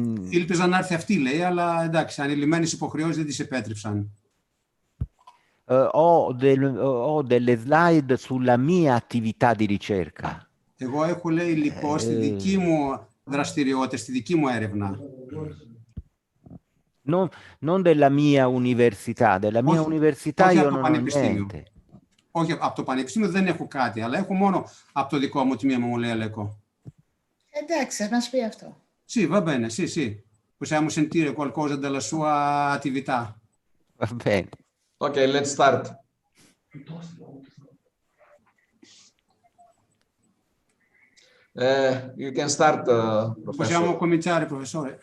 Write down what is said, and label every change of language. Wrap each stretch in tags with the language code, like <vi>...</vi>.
<el>Ήλπιζα να έρθει αυτή, λέει, αλλά εντάξει, ανηλυμένες υποχρεώσεις δεν τις επέτρεψαν.</el> <it>Ho delle slide sulla mia attività di ricerca.</it> <el>Εγώ έχω, λέει, λοιπόν, στη δική μου δραστηριότητα, στη δική μου έρευνα.</el> <it>Non della mia università, della mia università io non ho niente.</it> <el>Όχι, από το πανεπιστήμιο δεν έχω κάτι, αλλά έχω μόνο από το δικό μου τμήμα, μου λέει Αλέκο. Εντάξει, μας πει αυτό.</el> <it>Sì, va bene, sì. Possiamo sentire qualcosa della sua attività. Va bene.</it> <en>Ok, let's start. You can start, professor.</en> <it>Possiamo cominciare, professore?</it>